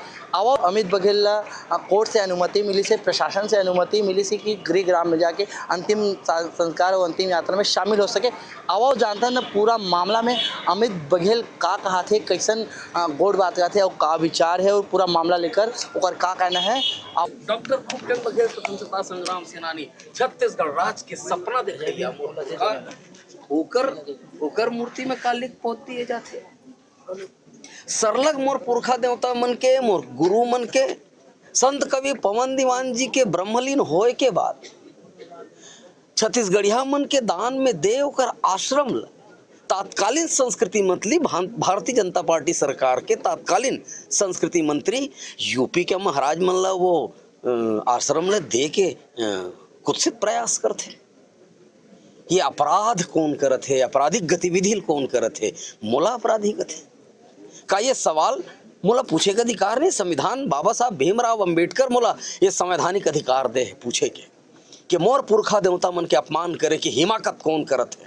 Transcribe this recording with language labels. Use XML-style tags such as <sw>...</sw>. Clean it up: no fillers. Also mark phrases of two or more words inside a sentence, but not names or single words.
<hne>अब अमित बघेल कोर्ट से अनुमति मिली से, प्रशासन से अनुमति मिली से कि गृहग्राम में जाके अंतिम संस्कार और अंतिम यात्रा में शामिल हो सके। अब जानता ना पूरा मामला में अमित बघेल का कहा थे, कैसन गोड़ बात का थे और का विचार है और पूरा मामला लेकर और का कहना है। डॉक्टर भूपेन्द्र बघेल स्वतंत्रता संग्राम सेनानी, छत्तीसगढ़ राज्य के सपना देख लिया ओकर मूर्ति में कालिक पोत दिए जाते। सरलग मोर पुरखा देवता मन के, मोर गुरु मन के, संत कवि पवन दीवान जी के ब्रह्मलीन होए के बाद छत्तीसगढ़िया मन के दान में दे ओकर आश्रम ल तात्कालीन संस्कृति मंत्री, भारतीय जनता पार्टी सरकार के तात्कालीन संस्कृति मंत्री यूपी के महाराज मन ला वो आश्रम ले दे के कुत्सित प्रयास करते। ये अपराध कौन करत है, आपराधिक गतिविधि कौन करत है, मोला अपराधी कथे का? ये सवाल मोला पूछे का अधिकार नहीं। संविधान बाबा साहब भीमराव अंबेडकर मोला ये संवैधानिक अधिकार दे पूछे के कि मोर पुरखा देवता मन के अपमान करे कि हिमाकत कौन करत है।</hne>